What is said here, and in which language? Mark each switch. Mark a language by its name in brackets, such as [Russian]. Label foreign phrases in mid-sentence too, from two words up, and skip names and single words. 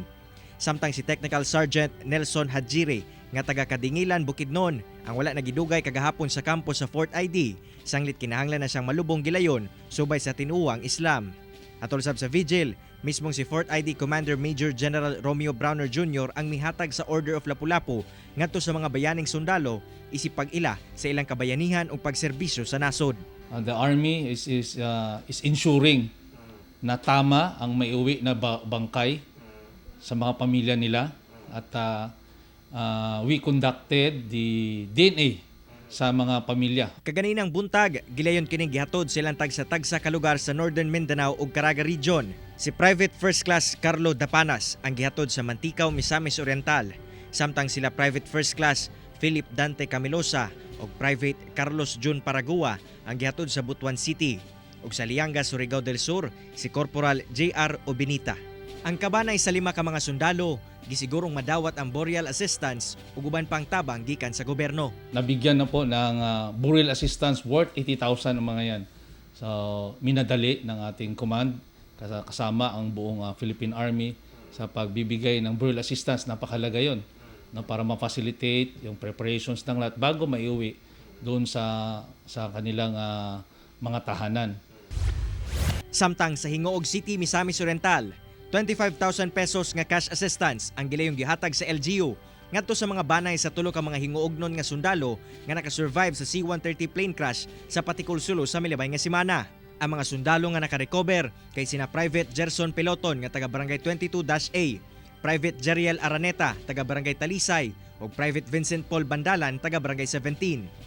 [Cebuano] Samtang si Technical Sergeant Nelson Hajiri nga taga Kadingilan, Bukidnon ang wala nagidugay kagahapon sa kampo sa 4th ID, sanglit kinahanglan na siyang malubong gilayon subay sa tinuwang Islam. Atol sab sa vigil, mismong si 4th ID Commander Major General Romeo Browner Jr. ang mihatag sa Order of Lapu-Lapu ngadto sa mga bayaning sundalo isip pag-ila sa ilang kabayanihan ug pagserbisyo sa nasod. [English] The Army is ensuring [Filipino] na tama ang maiuwi na bangkay sa mga pamilya nila at [English] we conducted the DNA [Filipino] sa mga pamilya. [Cebuano] Kaganinang buntag, gilayon kining gihatod silang tagsa-tagsa ka lugar sa Northern Mindanao ug Caraga Region. Si Private First Class Carlo Dapanas ang gihatod sa Manticaw, Misamis Oriental, samtang sila Private First Class Philip Dante Camilosa ug Private Carlos Jun Paragua ang gihatod sa Butuan City, ug sa Lianga, Surigao del Sur si Corporal J.R. Obinita. Ang kabanay sa 5 ka mga sundalo gisigurong madawat ang [English] burial assistance [Cebuano] ug uban pang tabang gikan sa gobyerno. [Filipino] Nabigyan na po ng [English] burial assistance [Filipino] worth 80,000 ang mga yan. So minadali ng ating command kasama ang buong Philippine Army sa pagbibigay ng [English] burial assistance. [Filipino] Napakalaga yon, no, para ma-facilitate yung preparations ng lahat bago maiuwi doon sa kanilang mga tahanan. [Cebuano] Samtang sa Hingoog City, Misamis Oriental, 25,000 pesos nga [English] cash assistance [Cebuano] ang gilayong gihatag sa LGU ngadto sa mga banay sa tulo ka mga hinguognon nga sundalo nga nakasurvive sa C-130 [English] plane crash [Cebuano] sa Patikul, Sulu sa milabay nga semana. Ang mga sundalo nga nakarecover kay sina Private Gerson Peloton nga taga Barangay 22-A, Private Jeriel Araneta taga Barangay Talisay ug Private Vincent Paul Bandalan taga Barangay 17.